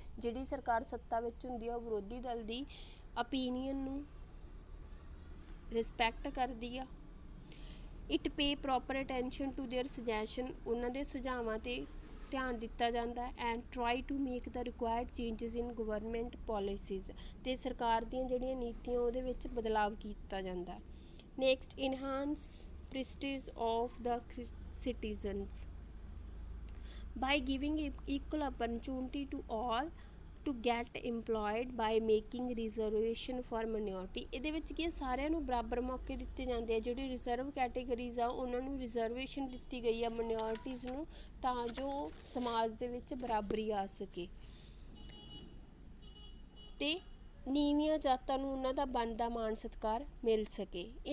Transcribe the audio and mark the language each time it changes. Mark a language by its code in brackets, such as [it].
[pa] ਜਿਹੜੀ ਸਰਕਾਰ ਸੱਤਾ ਵਿੱਚ ਹੁੰਦੀ ਆ ਉਹ ਵਿਰੋਧੀ ਦਲ ਦੀ ਓਪੀਨੀਅਨ ਨੂੰ ਰਿਸਪੈਕਟ ਕਰਦੀ ਆ। [en] It pay proper attention to their suggestion. [pa] ਉਹਨਾਂ ਦੇ ਸੁਝਾਵਾਂ 'ਤੇ ਧਿਆਨ ਦਿੱਤਾ ਜਾਂਦਾ [en] And try to make the required changes in government policies. [pa] ਅਤੇ ਸਰਕਾਰ ਦੀਆਂ ਜਿਹੜੀਆਂ ਨੀਤੀਆਂ ਉਹਦੇ ਵਿੱਚ ਬਦਲਾਵ ਕੀਤਾ ਜਾਂਦਾ। [en] Next enhance prestige of the citizens by giving equal opportunity to all to get employed by making reservation for minority। [pa] ਇਹਦੇ ਵਿੱਚ ਕੀ ਸਾਰਿਆਂ ਨੂੰ ਬਰਾਬਰ ਮੌਕੇ ਦਿੱਤੇ ਜਾਂਦੇ ਆ। ਜਿਹੜੇ ਰਿਜ਼ਰਵ ਕੈਟੇਗਰੀਜ਼ ਆ ਉਹਨਾਂ ਨੂੰ ਰਿਜ਼ਰਵੇਸ਼ਨ ਦਿੱਤੀ ਗਈ ਆ ਮਿਨੋਰਟੀਜ਼ ਨੂੰ ਤਾਂ ਜੋ ਸਮਾਜ ਦੇ ਵਿੱਚ ਬਰਾਬਰੀ ਆ ਸਕੇ ਤੇ ਨੀਵੀਆਂ ਜਾਤਾਂ ਨੂੰ ਉਹਨਾਂ ਦਾ ਬਣਦਾ ਮਾਣ ਸਤਿਕਾਰ ਮਿਲ ਸਕੇ।